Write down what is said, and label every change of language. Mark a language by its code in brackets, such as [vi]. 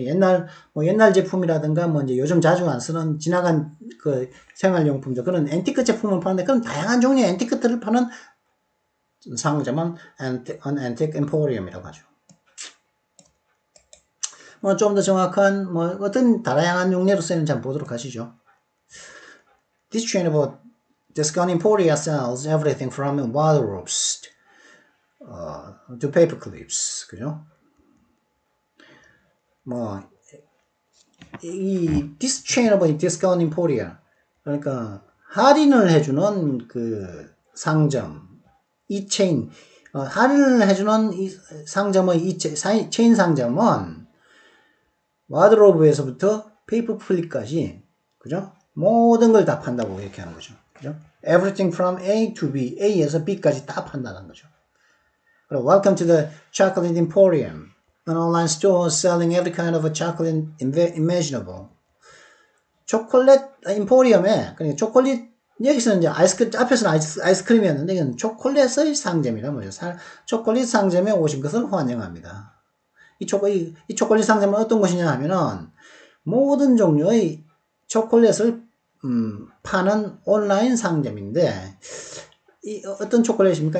[ko] 옛날 제품이라든가 이제 요즘 자주 안 쓰는 지나간 그 생활용품들 그런 antique 제품을 파는데 그런 다양한 종류의 antique들을 파는 상점은 [en] an antique emporium [ko] 이라고 하죠. 좀 더 정확한, 어떤 다양한 용례로 쓰는지 한번 보도록 하시죠. [en] This chain of discount emporia sells everything from wardrobes to paper clips. [ko] 그죠? [en] this chain of discount emporia. [ko] 그러니까, 할인을 해주는 그 상점, 이 체인, 할인을 해주는 이 상점의 체인 상점은 와드로브에서부터 페이퍼 플립까지 그죠? 모든 걸 다 판다고 이렇게 하는 거죠. 그죠? [en] Everything from A to B, [ko] A에서 B까지 다 판다는 거죠. 그리고 [en] Welcome to the Chocolate Emporium, an online store selling every kind of a chocolate imaginable. [ko] 초콜릿 임포리엄에 그러니까 초콜릿 여기서는 이제 앞에서는 아이스크림이었는데, 이건 초콜릿의 상점이란 말이죠. 초콜릿 상점에 오신 것을 환영합니다. 이 초콜릿 상점은 어떤 곳이냐 하면은, 모든 종류의 초콜릿을, 파는 온라인 상점인데, 어떤 초콜릿입니까?